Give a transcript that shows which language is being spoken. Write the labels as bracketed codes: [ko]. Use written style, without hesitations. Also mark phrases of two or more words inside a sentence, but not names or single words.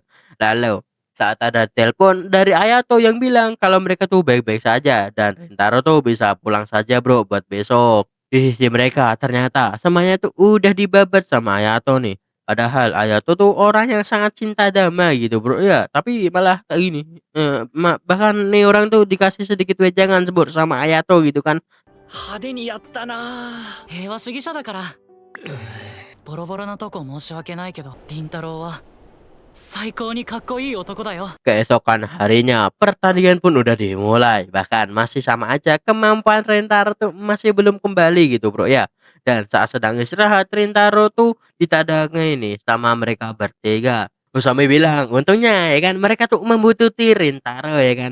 [id] Lalu saat ada telepon dari Ayato yang bilang kalau mereka tuh baik-baik saja dan Rintaro tuh bisa pulang saja bro buat besok. Di sisi mereka ternyata semuanya tuh udah dibabat sama Ayato nih. Padahal Ayato tuh orang yang sangat cinta damai gitu bro ya. Tapi malah kayak gini. Bahkan nih orang tuh dikasih sedikit wejangan sebut sama Ayato gitu kan. [ja] 派手にやったな。平和主義者だから。ボロボロなとこ申し訳ないけど、凛太郎は最高にかっこいい男だよ。 [id] Keesokan harinya pertandingan pun udah dimulai. Bahkan masih sama aja kemampuan Rintaro tuh masih belum kembali gitu bro ya. Dan saat sedang istirahat Rintaro tuh ditadangi nih sama mereka bertiga. Usami bilang untungnya ya kan mereka tuh membutuhkan Rintaro ya kan.